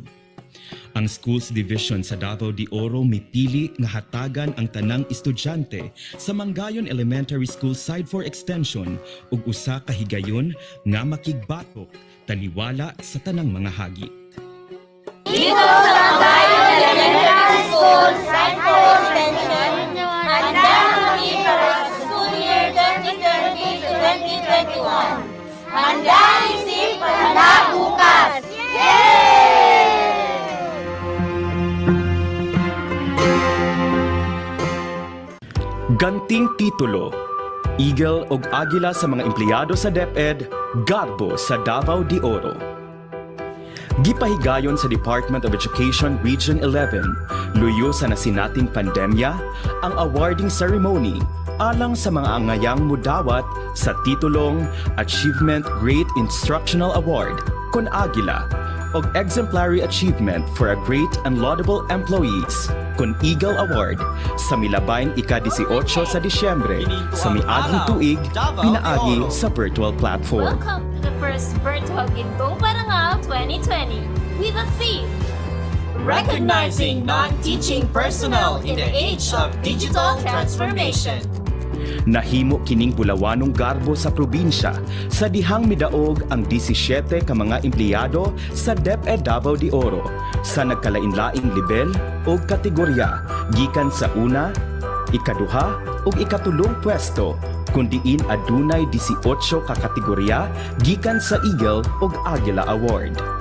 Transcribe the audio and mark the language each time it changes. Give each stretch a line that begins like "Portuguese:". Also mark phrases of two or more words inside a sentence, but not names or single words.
Cebuano: Ang Schools Division sa Davao de Oro mipili nga hatagan ang tanang estudyante sa Mangayon Elementary School Side 4 Extension ug usa ka higayon nga makigbatok taliwala sa tanang mga hagit.
Filipino: Dito sa Mangayon Elementary School Side 4 Extension, handa kami para sa
English: school year 2020 to 2021.
Filipino: Handa isip, handa bukas! Yay!
Cebuano: Ganting titulo, Eagle ug Agila sa mga empleyado sa DepEd, Garbo sa Davao de Oro. Gipahigayon sa Department of Education Region 11, luyo sa nasinating pandemya, ang
English: awarding ceremony
Cebuano: alang sa mga angayang mudawat sa titulong
English: Achievement Great Instructional Award
Cebuano: kon Agila og
English: Exemplary Achievement for a Great and Laudable Employees
Cebuano: kun
English: Eagle Award
Cebuano: sa milabayn ika-18 sa Disyembre sa miaging tuig pinaagi sa
English: virtual platform. Welcome to the first virtual Ginto Parangal 2020 with a theme Recognizing non-teaching personnel in the age of digital transformation.
Cebuano: Nahimo kining bulawanong garbo sa probinsya sa dihang midaog ang 17 ka mga empleyado sa DepEd Davao de Oro sa nagkalain-laing level o kategorya gikan sa una, ikaduha ug ikatulong pwesto kundiin adunay 18 ka kategorya gikan sa Eagle ug Águila Award.